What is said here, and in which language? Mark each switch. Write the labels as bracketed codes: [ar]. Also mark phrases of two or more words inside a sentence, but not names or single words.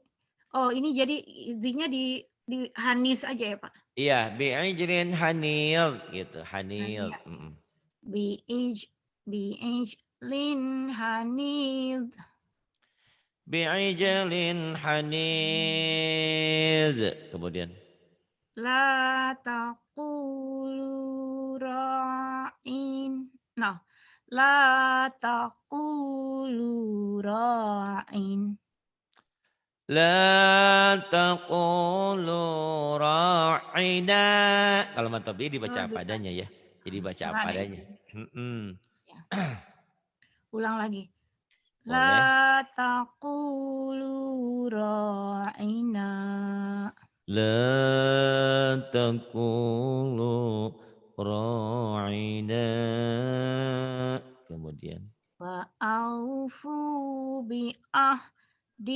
[id] Oh, ini jadi izinnya di hanis aja ya, Pak? Iya, [ar] bi'ijlin hanil [id] gitu, hanil. [ar] Hania. Bi'ijlin haniz. Bi'ijlin hanid. [id] Kemudian. [ar] La taqulu ra'in. Nah, la taqulu ra'in. La taqulu ra'ina. [id] Kalau matobi dibaca Oh, apa bisa. adanya ya. Jadi baca apa Gimana adanya. ini? Ya. Ulang lagi. Boleh. [ar] La taqulu ra'ina. La taqulu ra'ina. [id] Kemudian. [ar] Wa aufu bi'ahdi.